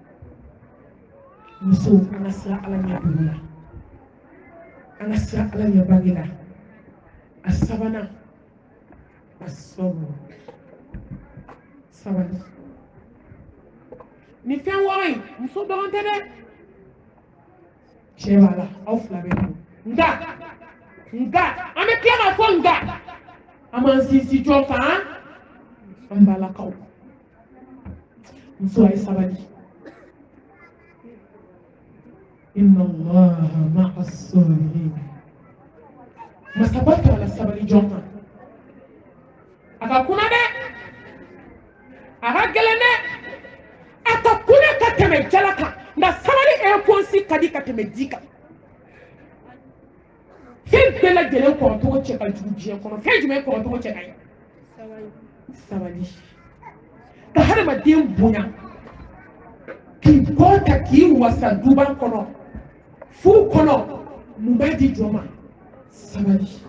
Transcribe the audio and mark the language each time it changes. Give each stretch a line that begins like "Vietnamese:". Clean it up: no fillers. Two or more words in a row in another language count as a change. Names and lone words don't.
Bambara: muso an ka sira ala ɲɛ dugu la an ka sira ala ɲɛ bange la a sabanan a sɔbɔ sabali ni fɛn wɔɔrɔ in muso dɔrɔn tɛ dɛ cɛ b'a la aw fila bɛ don nka an bɛ tila k'a fɔ nka an b'an sinsin jɔn kan an balakaw muso a ye sabali
Arabic: إن الله مع الصابرين
Bambara: masaba ta la sabali jɔn kan a ka kunna dɛ a ka gɛlɛn dɛ a ka kunna ka tɛmɛ jala kan nka sabali réponse ka di ka tɛmɛ di kan fɛn bɛɛ lajɛlen kɔrɔcogo cɛ ka jugu diɲɛ kɔnɔ fɛn jumɛn kɔrɔcogo cɛ ka ɲi sabali ka hadamaden bonya k'i bɔ ta k'i wasa duba kɔnɔ furu kɔnɔ mun b'a di jɔn ma sabali